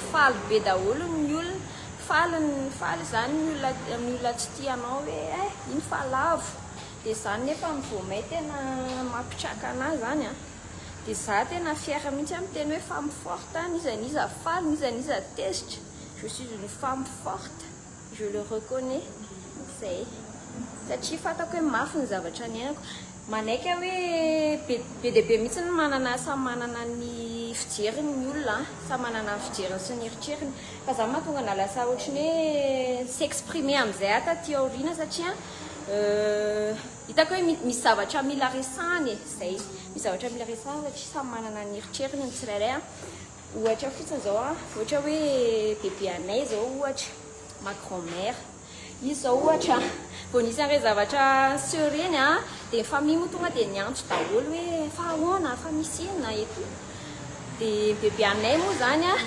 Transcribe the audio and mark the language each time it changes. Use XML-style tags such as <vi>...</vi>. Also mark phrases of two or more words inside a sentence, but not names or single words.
<mg>faly be daholo ny olona faly zany ny olona tsy tianao hoe iny falavo dia zany nefa mivomay tena mampitraka anazy zany dia za tena fiera mihitsy amin'ny teny hoe</mg> <fr>femme forte</fr> <mg>niza faly niza tezitra</mg> <fr>je suis une femme forte je le reconnais</fr> <mg>zay satria fatako hoe mafy ny zavatra niainako manaiky hoe be dia be mihitsy ny samy manana ny fijeriny ny olona samy manana ny fijeriny sy ny eritreriny fa za mahatonga nalasa ohatrany hoe s'exprimer amin'izay taty aoriana satria hitako hoe misy zavatra mila resahany zay misy zavatra mila resahany satria samy manana ny eritreriny ny tsirairay ohatra fotsiny zao ohatra hoe bebe anay zao ohatra</mg> <fr>ma grand-mère</fr> <mg>izy zao ohatra vao nisy an'ireo zavatra sereny dia famille moa tonga dia niantso daholo hoe fa ahoana fa misy inona eto dia bebe anay moa zany</mg>